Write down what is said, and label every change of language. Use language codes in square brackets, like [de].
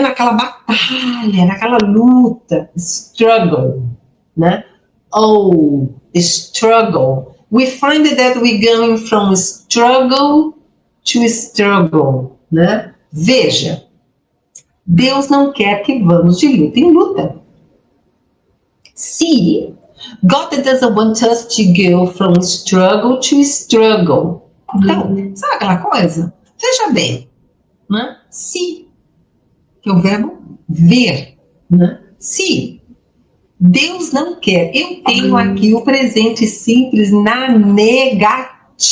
[pt] Naquela batalha, naquela luta. Struggle, né? Oh, struggle. [en] We find that we're going from struggle to struggle, né? [pt] Veja, Deus não quer que vamos de luta em luta. [en] See, God doesn't want us to go from struggle to struggle. [pt] Então, sabe aquela coisa? Veja bem, né? See, que é o verbo ver, né? See. Deus não quer. Eu tenho aqui o presente simples na negativa.